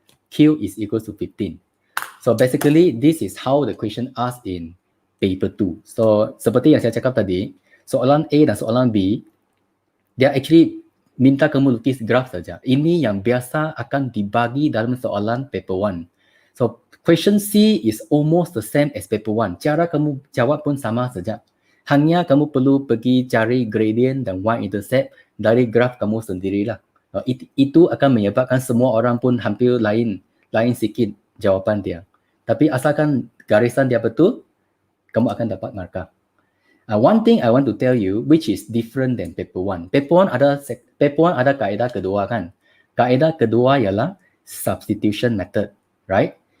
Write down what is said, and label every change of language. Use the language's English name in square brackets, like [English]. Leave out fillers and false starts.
[English] Q is equals to 15. So basically, this is how the question asked in paper 2. [Malay] So seperti yang saya cakap tadi, soalan A dan soalan B, dia actually minta kamu lukis graf saja. Ini yang biasa akan dibagi dalam soalan paper 1. [English] So question C is almost the same as paper 1. [Malay] Cara kamu jawab pun sama saja. Hanya kamu perlu pergi cari gradient dan y-intercept dari graf kamu sendirilah. Itu akan menyebabkan semua orang pun hampir lain sikit jawapan dia. Tapi asalkan garisan dia betul, kamu akan dapat markah. [English] One thing I want to tell you, which is different than paper 1. [Malay] Paper 1 ada kaedah kedua kan. Kaedah kedua ialah substitution method, right?